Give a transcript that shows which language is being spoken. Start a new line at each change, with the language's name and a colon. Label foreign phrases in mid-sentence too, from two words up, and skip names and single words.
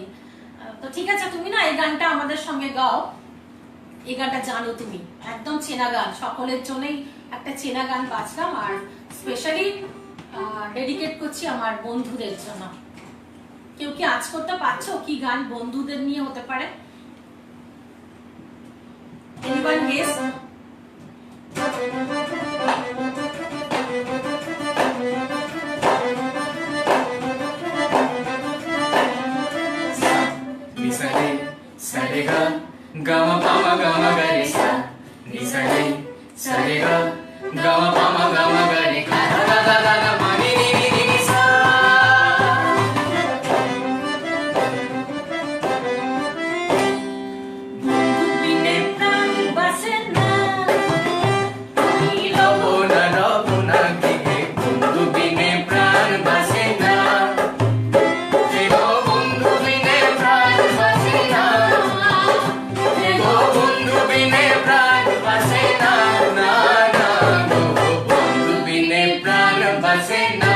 Bangla: তো ঠিক আছে, তুমি না এই গানটা আমাদের সঙ্গে গাও। এই গানটা জানো তুমি, একদম চেনা গান, সকলের জন্যই একটা চেনা গান বাজলাম। আর স্পেশালি ডেডিকেট করছি আমার বন্ধুদের জন্য। কেউ কি আজ করতে পারছো কি গান বন্ধুদের নিয়ে হতে পারে?
English: Anyone guess? Nisade, sadega, gama pama gama gare sa. Nisade, sadega, gama pama gama gare ga ga ga ga ga ma ni ni ni ni sa.
Bangla: বন্ধু বিনে প্রাণ বাসে না, আমি Rabona rabona kige, বন্ধু বিনে প্রাণ বাসে না। এগো বন্ধু বিনে প্রাণ বাসে না। এগো বন্ধু বিনে প্রাণ বাসে না, না না গো, বন্ধু বিনে প্রাণ বাসে